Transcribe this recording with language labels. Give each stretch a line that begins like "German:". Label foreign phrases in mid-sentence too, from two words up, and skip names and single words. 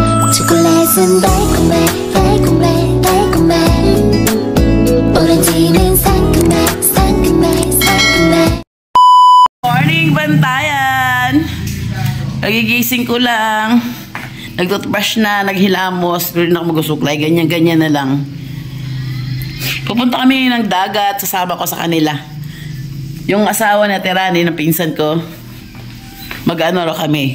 Korean: 초콜릿은 달콤해 달콤해 달콤해 오렌지는 상큼해 상큼해 상큼해.
Filipino: Morning, bantayan! Nagigising ko lang. Nag-toothbrush na, naghilamos, pero hindi na ako mag-usuklay. Ganyan-ganyan na lang. Pupunta kami ng dagat, sasama ko sa kanila. Yung asawa na tirani ng pinsan ko, mag-ano ro kami.